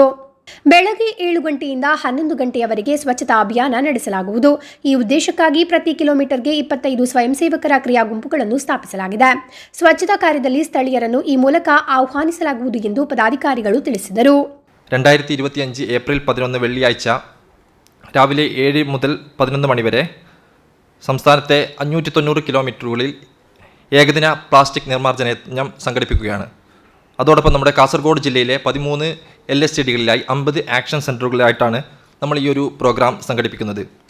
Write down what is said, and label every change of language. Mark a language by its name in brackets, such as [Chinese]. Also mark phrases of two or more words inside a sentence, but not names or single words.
[Kannada] ಬೆಳಗ್ಗೆ 7 ಗಂಟೆಯಿಂದ 11 ಗಂಟೆಯವರೆಗೆ ಸ್ವಚ್ಛತಾ ಅಭಿಯಾನ ನಡೆಸಲಾಗುವುದು. ಈ ಉದ್ದೇಶಕ್ಕಾಗಿ ಪ್ರತಿ ಕಿಲೋಮೀಟರ್ಗೆ 25 ಸ್ವಯಂ ಸೇವಕರ ಕ್ರಿಯಾ ಗುಂಪುಗಳನ್ನು ಸ್ಥಾಪಿಸಲಾಗಿದೆ. ಸ್ವಚ್ಛತಾ ಕಾರ್ಯದಲ್ಲಿ ಸ್ಥಳೀಯರನ್ನು ಈ ಮೂಲಕ ಆಹ್ವಾನಿಸಲಾಗುವುದು ಎಂದು ಪದಾಧಿಕಾರಿಗಳು ತಿಳಿಸಿದರು. [Malayalam] 2025 ഏപ്രിൽ 11 വെള്ളിയാഴ്ച രാവിലെ 7 മുതൽ 11 മണിവരെ സംസ്ഥാനത്തെ 590 കിലോമീറ്ററുകളിൽ ഏകദിന പ്ലാസ്റ്റിക് നിർമ്മാർജ്ജന യജ്ഞം സംഘടിപ്പിക്കുകയാണ്. അതോടൊപ്പം നമ്മുടെ കാസർഗോഡ് ജില്ലയിലെ 13 LSTDകളിലായി 50 ആക്ഷൻ സെൻറ്ററുകളിലായിട്ടാണ് നമ്മൾ ഈ ഒരു പ്രോഗ്രാം സംഘടിപ്പിക്കുന്നത്.